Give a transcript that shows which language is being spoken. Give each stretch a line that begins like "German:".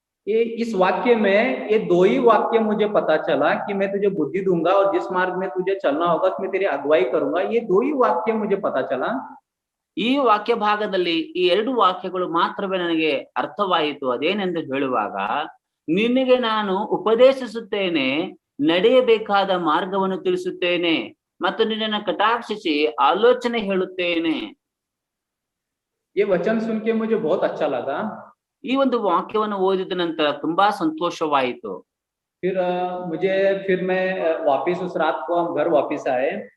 Hindi: ये इस वाक्य में ये दो ही वाक्य मुझे पता चला कि मैं तुझे बुद्धि दूंगा और जिस मार्ग में तुझे चलना होगा उसमें तेरी अगुवाई करूंगा। ये दो ही वाक्य मुझे पता चला।
Kannada: ಈ ವಾಕ್ಯ ಭಾಗದಲ್ಲಿ ಈ ಎರಡು ವಾಕ್ಯಗಳು ಮಾತ್ರವೇ ನನಗೆ ಅರ್ಥವಾಯಿತು. ಅದೇನೆಂದು ಹೇಳುವಾಗ, ನಿನಗೆ ನಾನು ಉಪದೇಶಿಸುತ್ತೇನೆ, ನಡೆಯಬೇಕಾದ ಮಾರ್ಗವನ್ನು ತಿಳಿಸುತ್ತೇನೆ ಮತ್ತು ನಿನ್ನನ್ನು ಕಟಾಕ್ಷಿಸಿ ಆಲೋಚನೆ ಹೇಳುತ್ತೇನೆ.
Hindi: ये वचन सुन के मुझे बहुत अच्छा लगा।
Kannada: ಈ ಒಂದು ವಾಕ್ಯವನ್ನು ಓದಿದ ನಂತರ ತುಂಬಾ ಸಂತೋಷವಾಯಿತು.
Hindi: फिर मैं वापिस उस रात को हम घर वापिस आए।